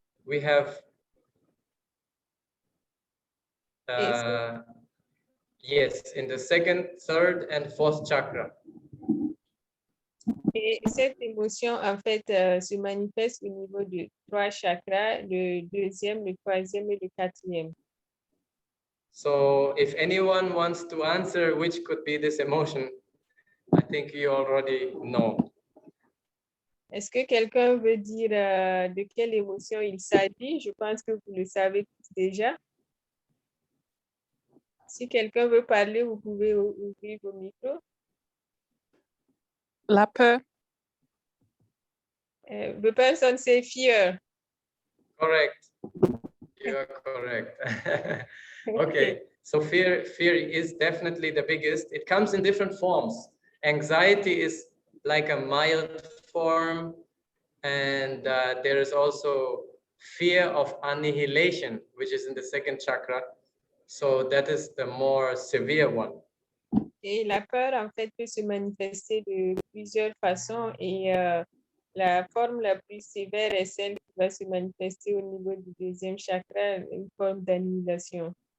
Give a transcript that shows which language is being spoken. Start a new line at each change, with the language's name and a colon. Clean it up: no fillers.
English: We have, yes, in the 2nd, 3rd, and 4th chakra.
French: Et cette émotion, en fait, se manifeste au niveau de 3 chakras, le 2e, le 3e et le 4e.
English: So if anyone wants to answer which could be this emotion, I think you already know.
French: Est-ce que quelqu'un veut dire de quelle émotion il s'agit? Je pense que vous le savez tous déjà. Si quelqu'un veut parler, vous pouvez ouvrir vos micros. La peur.
English: The person say fear. Correct. You are correct. Okay. So fear is definitely the biggest. It comes in different forms. Anxiety is like a mild form, and there is also fear of annihilation, which is in the 2nd chakra. So that is the more severe one.
French: Et la peur, en fait, peut se manifester de plusieurs façons et la forme la plus sévère est celle qui va se manifester au niveau du 2e chakra, une forme d'annihilation.